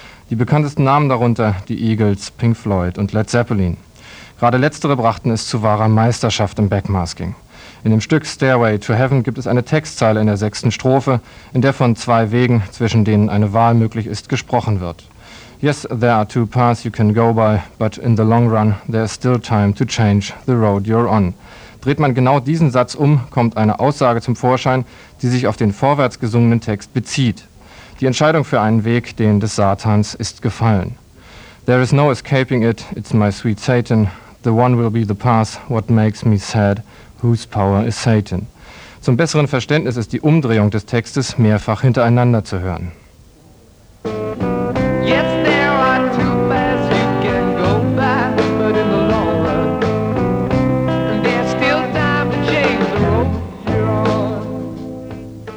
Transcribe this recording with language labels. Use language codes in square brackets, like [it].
[de] Die bekanntesten Namen darunter, die Eagles, Pink Floyd und Led Zeppelin. Gerade letztere brachten es zu wahrer Meisterschaft im Backmasking. In dem Stück Stairway to Heaven gibt es eine Textzeile in der sechsten Strophe, in der von zwei Wegen, zwischen denen eine Wahl möglich ist, gesprochen wird. [en] Yes, there are two paths you can go by, but in the long run there is still time to change the road you're on. [de] Dreht man genau diesen Satz um, kommt eine Aussage zum Vorschein, die sich auf den vorwärts gesungenen Text bezieht. Die Entscheidung für einen Weg, den des Satans, ist gefallen. [en] There is no escaping it, it's my sweet Satan. The one will be the path, what makes me sad, whose power is Satan. [de] Zum besseren Verständnis ist die Umdrehung des Textes mehrfach hintereinander zu hören. [en] Yes, there are two paths you can go by, but in the long run, there's still time to change the road you're on.